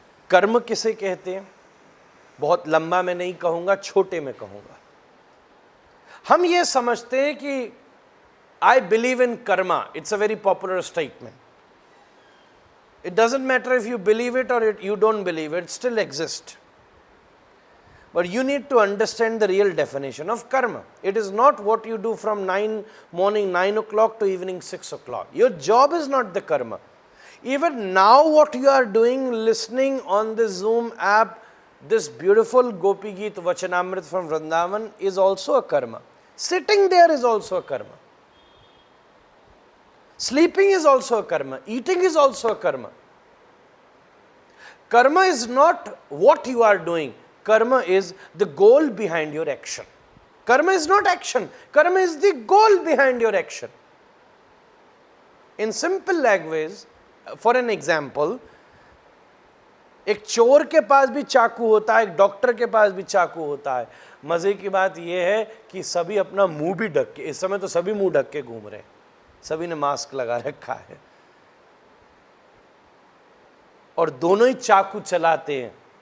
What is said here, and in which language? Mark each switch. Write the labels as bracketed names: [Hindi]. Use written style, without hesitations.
[Hindi] कर्म किसे कहते हैं, बहुत लंबा मैं नहीं कहूंगा, छोटे में कहूंगा। हम ये समझते हैं कि [English] I believe in karma, it's a very popular statement. It doesn't matter if you believe it or you don't believe it, still exist. But you need to understand the real definition of karma. It is not what you do from morning 9 o'clock to evening 6 o'clock. Your job is not the karma. Even now what you are doing, listening on the Zoom app, this beautiful Gopi Geet Vachanamrit from Vrindavan is also a karma. Sitting there is also a karma. Sleeping is also a karma. Eating is also a karma. Karma is not what you are doing. Karma is the goal behind your action. Karma is not action. Karma is the goal behind your action. In simple language, for an example, [Hindi] एक चोर के पास भी चाकू होता है, एक doctor के पास भी चाकू होता है। मजे की बात यह है कि सभी अपना मुंह भी ढक के, इस समय तो सभी मुंह ढक के घूम रहे हैं, सभी ने मास्क लगा रखा है और दोनों ही चाकू चलाते हैं।